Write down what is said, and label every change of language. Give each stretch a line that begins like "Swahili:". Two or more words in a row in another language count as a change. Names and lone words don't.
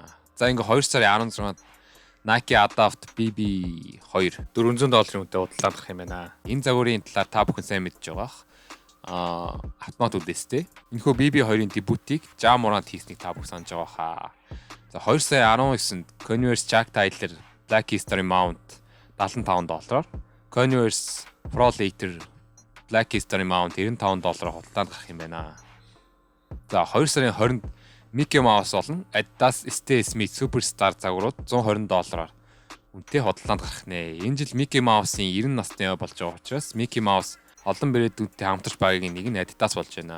Mongolian: За ингээ 2 сарын 16-нд Nike Adapt BB2 $400 үнэтэй худалдаанд гарах юм байна. Энэ загварын талаар та бүхэн сайн мэдж байгаа. Автомат үдээстэй. Энэхүү BB2-ын дебютийг Ja Morant хийснийг та бүхэн санаж байгаа хаа. За 2 сарын 19-нд Converse Jack Tyler Black History Mount $75, Converse Pro Later Black History Mount $95 худалдаанд гарах юм байна. За 2 сарын 20-нд Mickey Mouse болон Adidas Stan Smith Superstar загварууд $120 үнэтэй худалдаанд гарах нэ. Энэ жил Mickey Mouse-ийн 90 насны болж байгаа учраас Mickey Mouse олон брэдүүдтэй хамтарч байгаагийн нэг нь Adidas болж байна.